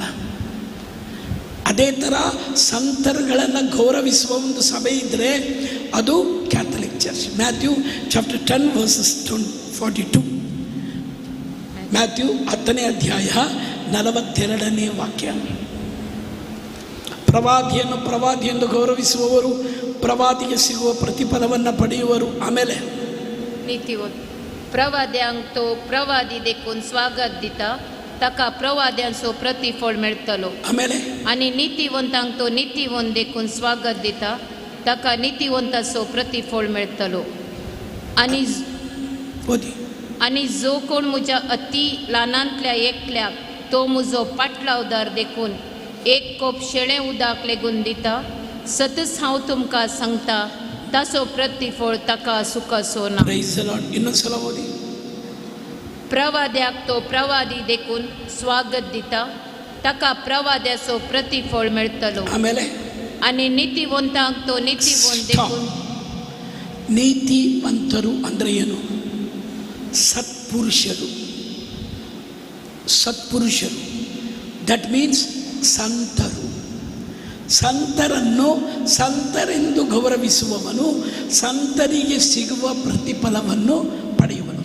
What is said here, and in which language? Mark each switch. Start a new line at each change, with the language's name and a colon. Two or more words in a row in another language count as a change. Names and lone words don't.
Kannada: ಅದೇ ಥರ ಸಂತರುಗಳನ್ನು ಗೌರವಿಸುವ ಒಂದು ಸಭೆ ಇದ್ದರೆ ಅದು ಕ್ಯಾಥಲಿಕ್ ಚರ್ಚ್.
English: Matthew chapter 10 verses 42.
Kannada: ಮ್ಯಾಥ್ಯೂ 10ನೇ ಅಧ್ಯಾಯ 42ನೇ ವಾಕ್ಯ. ಪ್ರವಾದಿಯನ್ನು ಪ್ರವಾದಿ ಎಂದು ಗೌರವಿಸುವವರು ಪ್ರವಾದಿಗೆ ಸಿಗುವ ಪ್ರತಿಫಲವನ್ನು ಪಡೆಯುವರು. ಆಮೇಲೆ
Konkani: नीतिवंत प्रवाद्यांक तो प्रवादी देखून स्वागत दिता ताका प्रवाद्यांचो प्रतिफळ मेळटलो.
Kannada: ಆಮೇಲೆ
Konkani: आनी नीतिवंतांक तो नीतिवंत देखून स्वागत दिता ताका नीतिवंताचो प्रतिफळ मेळटलो.
Kannada: ಓದಿ.
Konkani: आनी जो कोण म्हज्या अति ल्हानांतल्या एकल्याक तो म्हजो पाटलावदार देखून एक कोप शेळें उदक लेगून दिता, सतत हांव तुमकां सांगता ताचो प्रतिफळ ताका सुखाचो ना.
English: Praise the Lord.
Kannada: ಇನ್ನೊಂದ್ಸಲ ಓದಿ.
Konkani: प्रवाद्याक तो प्रवादी देखून स्वागत दिता ताका प्रवाद्याचो प्रतिफळ मेळटलो.
Kannada: ಆಮೇಲೆ
Konkani: आनी नीतिवंतांक तो नीतिवंत देखून.
Kannada: ನೀತಿವಂತರು ಅಂದರೆ ಏನು? ಸತ್ಪುರುಷರು. ಸತ್ಪುರುಷರು
English: that means
Kannada: ಸಂತರು. ಸಂತರನ್ನು ಸಂತರೆಂದು ಗೌರವಿಸುವವನು ಸಂತರಿಗೆ ಸಿಗುವ ಪ್ರತಿಫಲವನ್ನು ಪಡೆಯುವನು.